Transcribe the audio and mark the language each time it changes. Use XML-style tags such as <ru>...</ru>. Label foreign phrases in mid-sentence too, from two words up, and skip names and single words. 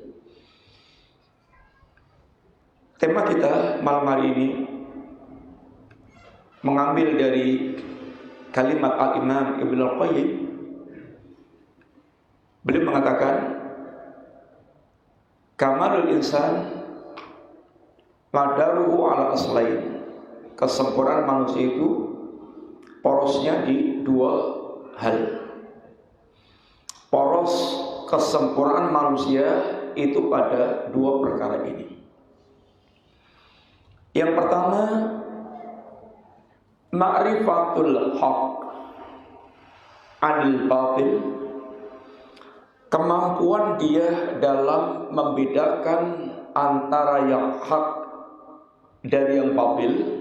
<id>Tema kita malam hari ini mengambil dari kalimat Al-Imam Ibnu Al-Qayyim. Beliau mengatakan,</id> <ar>"كمال الإنسان مداره على أصلين."</ar> <id>Kesempurnaan manusia itu porosnya di 2 hal. Poros kesempurnaan manusia itu pada 2 perkara ini. Yang pertama,</id> <ar>معرفة الحق عن الباطل,</ar> <id>kemampuan dia dalam membedakan antara yang hak dari yang batil.</id>